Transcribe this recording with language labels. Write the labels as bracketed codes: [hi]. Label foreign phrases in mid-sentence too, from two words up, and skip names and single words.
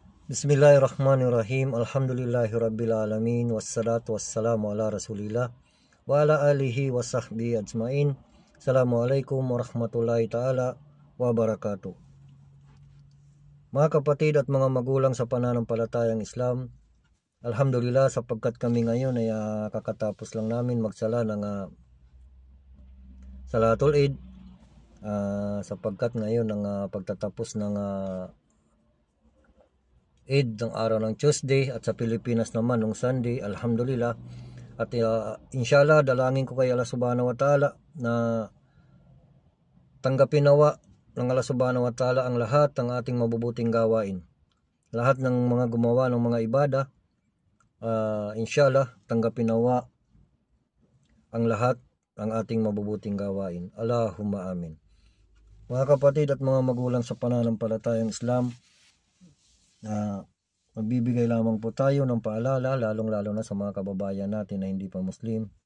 [ar] بسم الله الرحمن الرحيم. الحمد لله رب والصلاة والسلام على رسول الله وعلى آله وصحبه أجمعين. السلام عليكم ورحمة الله تعالى وبركاته. [tl] Mga kapatid at mga magulang sa pananampalatayang Islam, alhamdulillah sapagkat kami ngayon ay kakatapos lang namin magsala ng [ar] صلاة العيد, [tl] sapagkat ngayon ang pagtatapos ng Eid ng araw ng Tuesday at sa Pilipinas naman ng Sunday, alhamdulillah. At inshallah, dalangin ko kay Allah [ar] سبحانه وتعالى [tl] na tanggapin nawa ng Allah [ar] سبحانه وتعالى [tl] ang lahat ng ating mabubuting gawain. Lahat ng mga gumawa ng mga ibada, inshallah, tanggapin nawa ang lahat ng ating mabubuting gawain. [ar] اللهم آمين. [tl] Mga kapatid at mga magulang sa pananampalatayang Islam, magbibigay lamang po tayo ng paalala, lalong-lalo na sa mga kababayan natin na hindi pa Muslim.